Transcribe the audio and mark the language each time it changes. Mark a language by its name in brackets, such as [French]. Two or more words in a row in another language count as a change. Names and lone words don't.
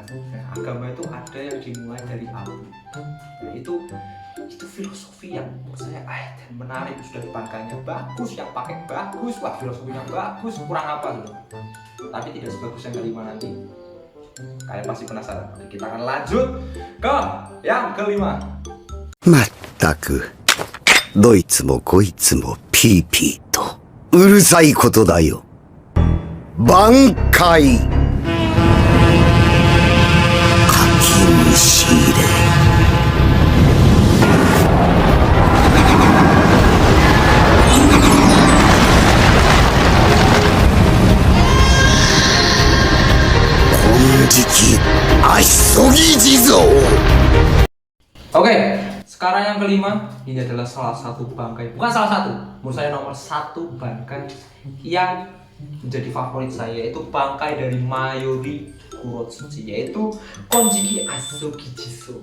[Indonesian] Nah, agama itu ada yang dimulai dari api. Nah, itu filosofi yang menurut saya dan menarik. Sudah bangkainya bagus, yang pakai bagus, filosofinya bagus, kurang apa gitu. Tapi tidak sebagus yang kelima nanti. Kalian pasti penasaran. Oke, kita akan lanjut ke yang kelima. [Japanese] Mattaku, どいつもこいつもピーピーとうるさいことだよ。挽回。かきむしれ。金色足ぎ地蔵。 [Indonesian] Oke, sekarang yang kelima, ini adalah salah satu bangkai, bukan salah satu, menurut saya nomor 1 bangkai yang menjadi favorit saya, yaitu bangkai dari Mayuri Kurotsuchi, yaitu Konjiki Azuki Jiso.